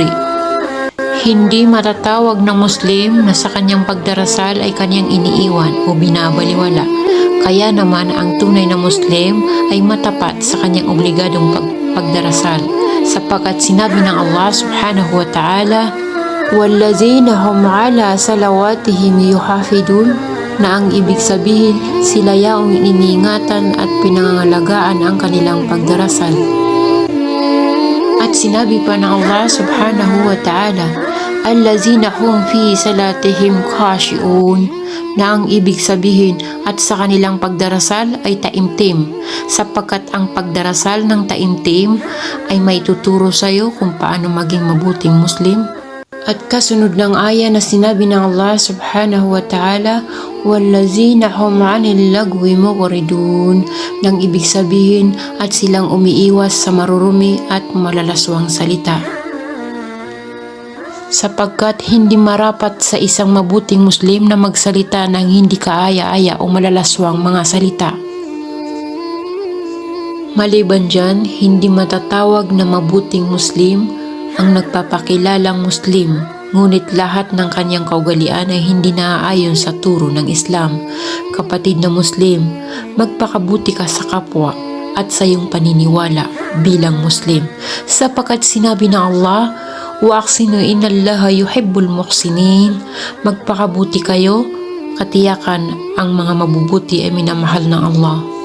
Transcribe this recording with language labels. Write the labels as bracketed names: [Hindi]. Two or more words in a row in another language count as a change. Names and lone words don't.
[Filipino] Hindi matatawag ng Muslim na sa kanyang pagdarasal ay kanyang iniiwan o binabaliwala. Kaya naman ang tunay na Muslim ay matapat sa kanyang obligadong pagdarasal, sapagkat sinabi ng Allah [Arabic] سبحانه وتعالى, "والذين هم على صلواتهم يحافظون", [Filipino] na ang ibig sabihin sila yaong iniingatan at pinangangalagaan ang kanilang pagdarasal. At sinabi pa ng Allah [Arabic] سبحانه وتعالى, "الذين هم في صلاتهم خاشعون", [Filipino] na ang ibig sabihin at sa kanilang pagdarasal ay taimtim, sapagkat ang pagdarasal ng taimtim ay may tuturo sa iyo kung paano maging mabuting Muslim. At kasunod ng aya na sinabi ng Allah [Arabic] سبحانه وتعالى, "والذين هم عن اللغو معرضون", [Filipino] nang ibig sabihin at silang umiiwas sa marurumi at malalaswang salita. Sapagkat hindi marapat sa isang mabuting Muslim na magsalita ng hindi kaaya-aya o malalaswang mga salita. Maliban dyan, hindi matatawag na mabuting Muslim ang nagpapakilalang Muslim, ngunit lahat ng kanyang kaugalian ay hindi naaayon sa turo ng Islam. Kapatid na Muslim, magpakabuti ka sa kapwa at sa iyong paniniwala bilang Muslim, sapagkat sinabi ng Allah, [Arabic] "وأحسنوا إن الله يحب المحسنين", [Filipino] magpakabuti kayo, katiyakan ang mga mabubuti ay minamahal ng Allah.